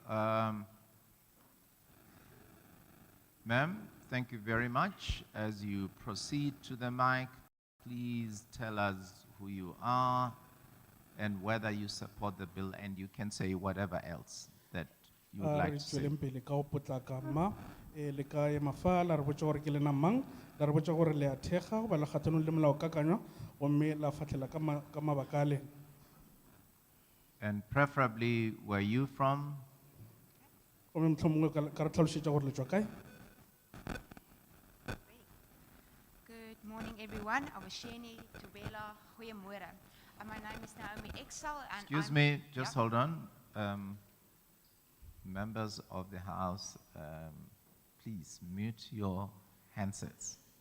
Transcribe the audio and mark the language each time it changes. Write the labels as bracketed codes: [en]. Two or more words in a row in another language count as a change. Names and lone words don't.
[en] Ma'am, thank you very much. As you proceed to the mic, please tell us who you are and whether you support the bill, and you can say whatever else that you would like [nso] Re [en] to say. [nso] tšweleng pele ka go potlaka mma, le ka ema fa la re botša gore ke lena mang, la re botša gore le a thekga goba le kgathanong le molaokakanywa gomme la fahlela ka mabaka a lena. [en] And preferably, where you from? [nso] Gomme mohlomongwe ka re tlhalošetša gore le tšwa kae. [en] Good morning, everyone. [nso] Awasheni, Tubela, Goeiemorgen. [en] My name is Naomi Excel, and Excuse I'm- me, just Yeah. hold on. Members of the House, please mute your handsets.